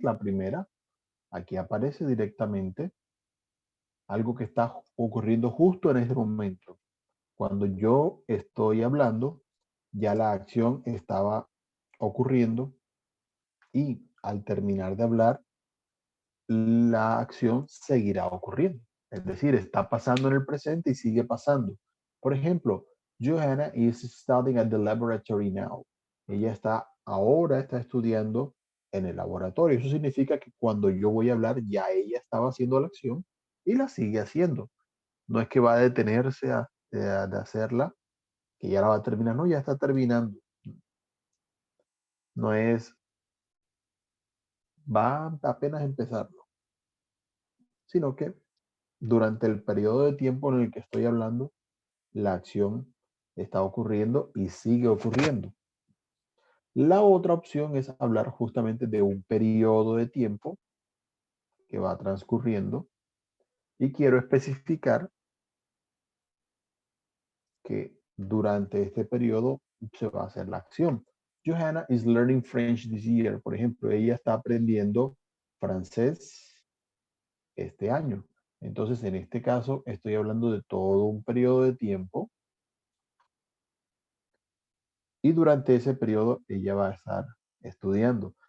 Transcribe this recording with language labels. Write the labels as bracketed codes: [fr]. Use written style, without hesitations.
[es] La primera, aquí aparece directamente algo que está ocurriendo justo en ese momento. Cuando yo estoy hablando, ya la acción estaba ocurriendo y al terminar de hablar, la acción seguirá ocurriendo. Es decir, está pasando en el presente y sigue pasando. Por ejemplo, [en] Johanna is studying at the laboratory now. [es] Ella ahora está estudiando en el laboratorio. Eso significa que cuando yo voy a hablar, ya ella estaba haciendo la acción y la sigue haciendo. No es que va a detenerse de hacerla, que ya la va a terminar. No, ya está terminando. No es, va apenas a empezarlo, sino que durante el periodo de tiempo en el que estoy hablando, la acción está ocurriendo y sigue ocurriendo. La otra opción es hablar justamente de un periodo de tiempo que va transcurriendo y quiero especificar que durante este periodo se va a hacer la acción. [en] Johanna is learning French this year. [es] Por ejemplo, ella está aprendiendo francés este año. Entonces, en este caso, estoy hablando de todo un periodo de tiempo y durante ese periodo ella va a estar estudiando.